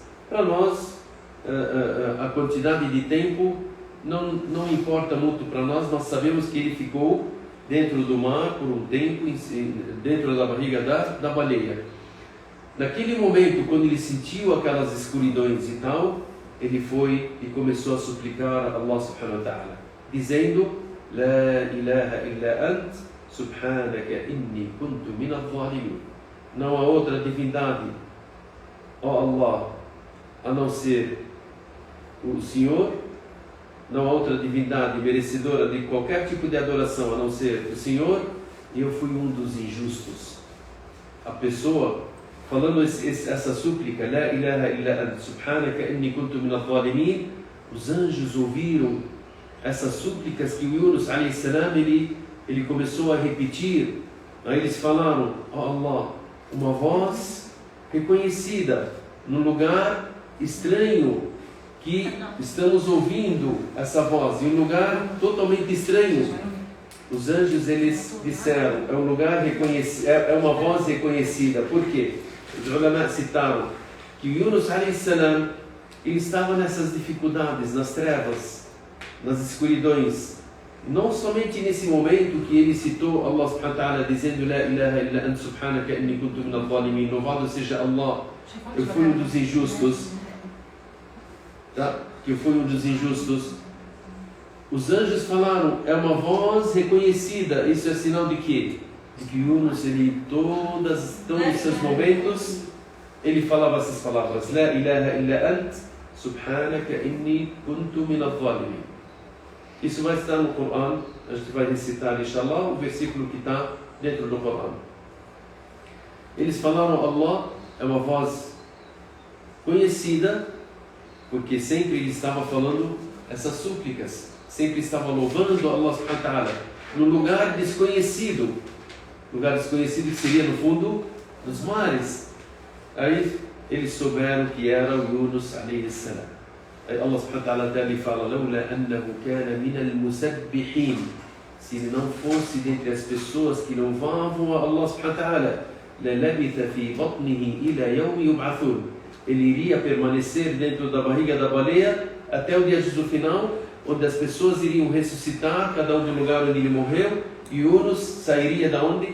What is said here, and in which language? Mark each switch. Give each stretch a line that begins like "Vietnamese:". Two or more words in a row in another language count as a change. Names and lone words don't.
Portuguese: Para nós, a quantidade de tempo não importa muito para nós. Nós sabemos que ele ficou dentro do mar por um tempo, dentro da barriga da baleia. Naquele momento, quando ele sentiu aquelas escuridões e tal, ele foi e começou a suplicar a Allah
Arabic: سبحانه وتعالى,
Portuguese: dizendo:
Arabic: لا إله إلا أنت سبحانك إني كنت من الظالمين.
Portuguese: Não há outra divindade, ó Allah, a não ser o Senhor. Não há outra divindade merecedora de qualquer tipo de adoração a não ser o Senhor. E eu fui um dos injustos. A pessoa falando essa súplica,
Arabic: لا إله إلا أنت سبحانك إني كنت من الظالمين,
Portuguese: os anjos ouviram essas súplicas que o Yunus
Arabic: عليه السلام,
Portuguese: ele começou a repetir. Aí eles falaram: ó Allah, uma voz reconhecida num lugar estranho, que estamos ouvindo essa voz em um lugar totalmente estranho. Os anjos, eles disseram, é um lugar reconhecido, é uma voz reconhecida. Por quê? Os ulama citaram que Yunus
Arabic: عليه السلام,
Portuguese: ele estava nessas dificuldades, nas trevas, nas escuridões. Não somente nesse momento que ele citou Allah
Arabic: سبحانه وتعالى
Portuguese: dizendo
Arabic: لا إله إلا أنت سبحانك إني كنت من الظالمين,
Portuguese: louvado seja Allah, eu fui um dos injustos, tá? Que eu fui um dos injustos. Os anjos falaram, é uma voz reconhecida. Isso é sinal de quê? De que Yunus, ele, todos os seus momentos, ele falava essas palavras.
Arabic: لا إله إلا أنت سبحانك إني كنت من الظالمين.
Portuguese: Isso vai estar no Corão. A gente vai recitar, inshallah, o versículo que está dentro do Corão. Eles falaram, Allah é uma voz conhecida, porque sempre ele estava falando essas súplicas. Sempre estava louvando Allah
Arabic: سبحانه وتعالى
Portuguese: num lugar desconhecido. Lugar desconhecido que seria no fundo dos mares. Aí eles souberam que era o Yunus
Arabic: عليه السلام.
Portuguese: Aí Allah
Arabic: سبحانه وتعالى
Portuguese: até lhe fala:
Arabic: "لولا أنه كان من المسبحين",
Portuguese: se ele não fosse dentre as pessoas que louvavam a Allah
Arabic: سبحانه وتعالى, للبث في بطنه إلى يوم يبعثون,
Portuguese: ele iria permanecer dentro da barriga da baleia até o dia do final, onde as pessoas iriam ressuscitar, cada um do lugar onde ele morreu, e Yunus sairia da onde?